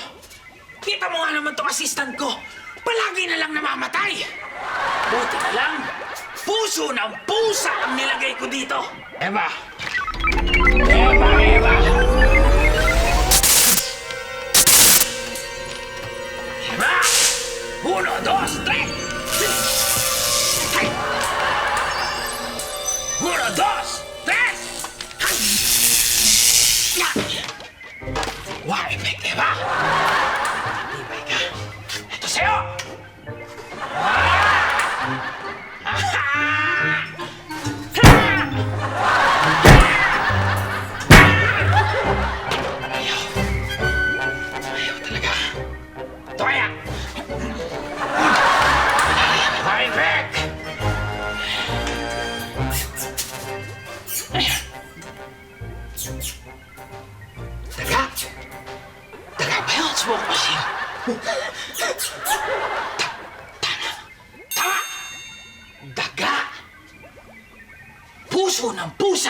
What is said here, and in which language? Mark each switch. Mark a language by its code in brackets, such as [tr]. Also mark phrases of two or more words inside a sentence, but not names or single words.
[tl] Kita mo nga naman tong assistant ko! Palagi na lang namamatay! Buti na lang, puso ng pusa ang nilagay ko dito! Eva! Eva! Eva! Eva! Uno, dos, tres! Hay! Uno, dos, tres! Hay! Ya! Wow, effect, Eva! Ibay ka. Ito sa'yo! Ayaw. Ayaw talaga. Ito kaya. [en] Coming back. [tl] Daga. Daga ba yun? [en] Smoke machine. [tl] Tama! Daga! Puso ng pusa!